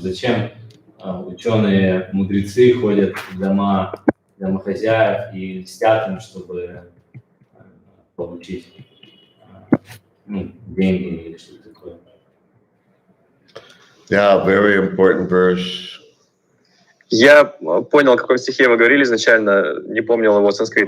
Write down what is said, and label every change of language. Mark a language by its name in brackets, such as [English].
[Russian] Зачем ученые, мудрецы ходят в дома домохозяев и льстят им, чтобы получить деньги или что-то такое? [English] Yeah, very important verse. [Russian] Я понял, о каком стихе вы говорили изначально, не помнил его санскрит.